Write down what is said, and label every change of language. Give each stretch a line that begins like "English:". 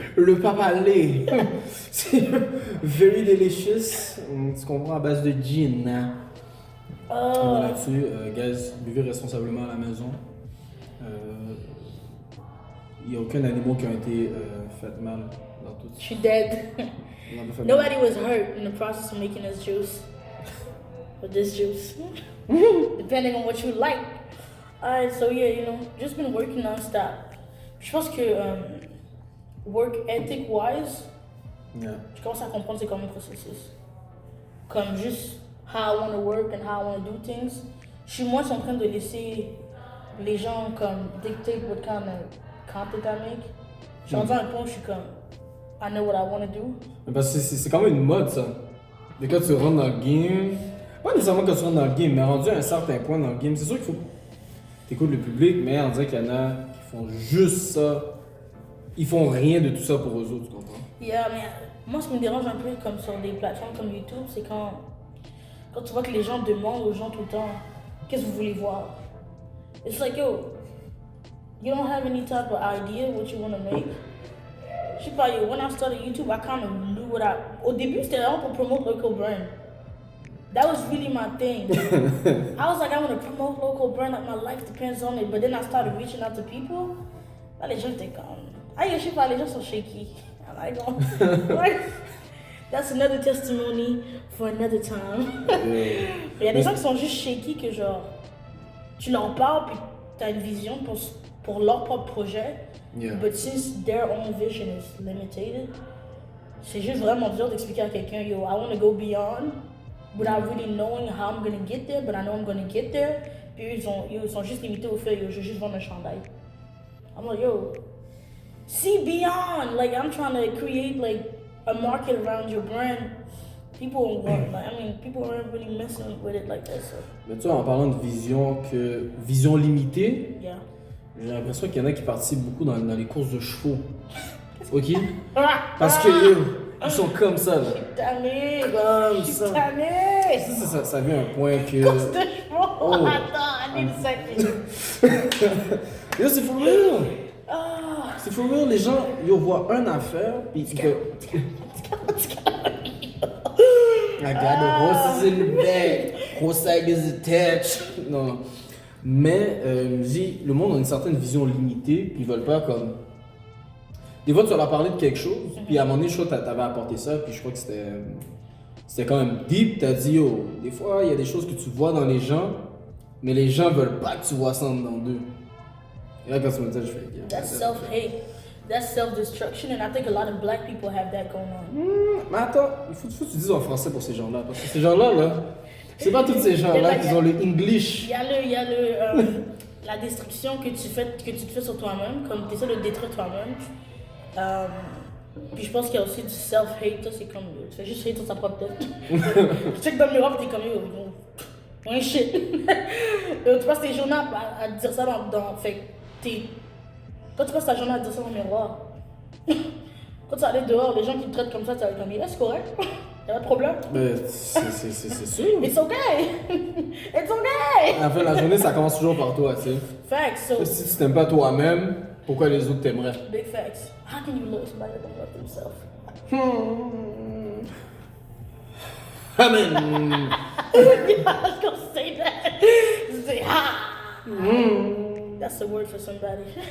French: Le papa lait. C'est
English: very delicious.
French: Tu comprends, à base de gin. Hein? Là-dessus, guys, buvez responsablement à la maison. Il n'y a aucun animal qui a été fait mal dans tout Je suis dead. dans la famille.
English: Nobody was hurt in the process of making this juice. With this juice. Depending on what you like. Alright, so yeah, you know, just been working non-stop.
French: Je pense que
English: work ethic wise, Yeah.
French: je commence à comprendre c'est comme un processus. Comme juste
English: how I want to work and how I want to do things.
French: Je suis moins en train de laisser les gens comme
English: dictate what kind of content I make.
French: Je suis rendu à un point où je suis comme
English: I know what I want to do.
French: Mais parce que c'est quand même une mode, ça. Et quand tu rentres dans le game, pas nécessairement quand tu rentres dans le game, mais rendu à un certain point dans le game, c'est sûr qu'il faut que tu écoutes le public, mais on dirait qu'il y en a qui font juste ça. Ils font rien de tout ça pour eux autres, tu comprends? Yeah, mais moi, ce qui me dérange un peu comme sur des plateformes comme YouTube, c'est quand tu vois que les gens demandent aux gens tout le temps qu'est-ce que vous voulez voir.
English: It's like, yo, you don't have any type of idea what you want to make.
French: Je sais pas,
English: yo, when I started YouTube, I kind of knew what I...
French: Au début, c'était vraiment pour
English: promote local brand. That was really my thing. I was like, I want to promote local brand, like my life depends on it. But then I started reaching out to people.
French: Là, les gens étaient comme... Ah, je sais pas, les gens sont shaky.
English: I'm like, oh, like, that's another testimony for another time.
French: Il y a des gens qui sont juste shaky que genre, tu leur parles puis t'as une vision pour leur propre projet.
English: Yeah. But since their own vision is limited,
French: c'est juste vraiment dur d'expliquer à quelqu'un,
English: yo, I want to go beyond without really knowing how I'm gonna get there, but I know I'm gonna get there.
French: Puis eux, ils sont juste limités au fait, yo, je veux juste vendre un chandail.
English: I'm like, yo, see beyond. Like, I'm trying to create like a market around your brand. People weren't, like, I mean, people weren't really messing with it like that. So.
French: Mais tu vois, en parlant de vision limitée,
English: Yeah.
French: j'ai l'impression qu'il y en a qui participent beaucoup dans les courses de chevaux. Ok? Ah, Parce que eux, ils sont comme ça, là. tanné, Comme je suis ça. tanné. Ça vient à un point que. Course de chevaux. Oh.
English: Attends, I need a second.
French: Yo, c'est
English: for real!
French: Ah. C'est
English: for real,
French: les gens, ils voient une affaire, puis ils que.
English: I got the horses in the back, horse is attached.
French: Non. Mais, je me dis, le monde a une certaine vision limitée, puis ils veulent pas comme. Des fois, tu vas leur parler de quelque chose, puis à un moment donné, je crois que t'avais apporté ça, puis je crois que c'était quand même deep. T'as dit, yo, des fois, il y a des choses que tu vois dans les gens, mais les gens veulent pas que tu vois ça dans d'eux. Et là, quand tu me dis ça, je fais, yeah,
English: That's self-hate. That's self-destruction, and I think a lot of black people have that going on.
French: Mais attends, il faut que tu dises en français pour ces gens-là, parce que ces gens-là, c'est pas tous ces gens-là qui ont le English. Il y a la destruction que tu te fais sur toi-même, comme tu essaies de détruire toi-même. Puis je pense qu'il y a aussi du self-hate, ça c'est comme, tu fais juste hate sur ta propre tête. Tu check dans le miroir et t'es comme, yo, un shit. Tu passes tes journées à dire ça dans fait que quand tu passes ta journée à dire ça dans le miroir, Quand tu vas aller dehors, les gens qui te traitent comme ça, tu vas être comme, yeah, c'est correct. Y'a pas de problème. Ben, c'est sûr.
English: It's okay. It's okay.
French: À la fin de la journée, ça commence toujours par toi, tu sais.
English: Facts. So,
French: Si tu t'aimes pas toi-même, pourquoi les autres t'aimeraient?
English: big facts. How can you love somebody that don't love themselves? Amen. I was gonna say that. Say, ha. That's the word for somebody.